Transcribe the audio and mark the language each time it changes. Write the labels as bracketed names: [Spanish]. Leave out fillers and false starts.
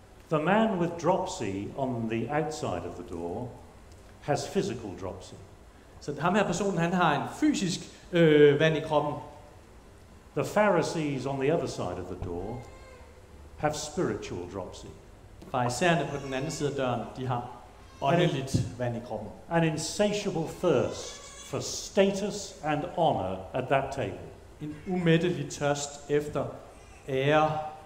[English] The man with dropsy on the outside of the door has physical dropsy. [Danish] Så ham her personen, han har en fysisk vand i kroppen. [English] The Pharisees on the other side of the door have spiritual dropsy. [Danish] Farisæerne på den anden side af døren, de har åndeligt vand i kroppen. [English] An insatiable thirst for status and honor at that table. [Danish] En umættelig tørst efter ære.